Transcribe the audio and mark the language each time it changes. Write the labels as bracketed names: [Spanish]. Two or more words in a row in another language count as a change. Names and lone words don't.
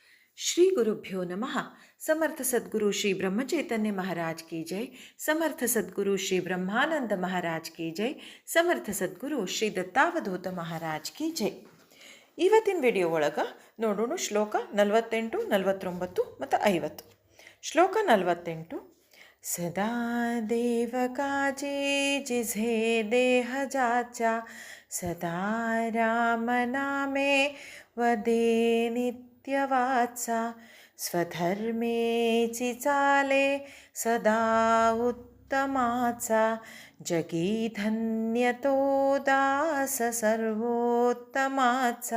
[Sanskrit] श्री गुरुभ्यो नमः। [Hindi] समर्थ सद्गुरु श्री ब्रह्मचैतन्य महाराज की जय। समर्थ सद्गुरु श्री ब्रह्मानंद महाराज की जय। समर्थ सद्गुरु श्री दत्तावधूत महाराज की जय. [Kannada] ಇವತ್ತಿನ ವಿಡಿಯೋ ಒಳಗೆ ನೋಡೋಣ ಶ್ಲೋಕ 48, 49 ಮತ್ತು 50. ಶ್ಲೋಕ 48. [Marathi] सदा देव काजे जिझे देह जाचा सदा राम नामे वदे नित्यवात्स स्वधर्मे चिचाले सदा उत्तमात्स जगी धन्यतो दास सर्वोत्तमात्स.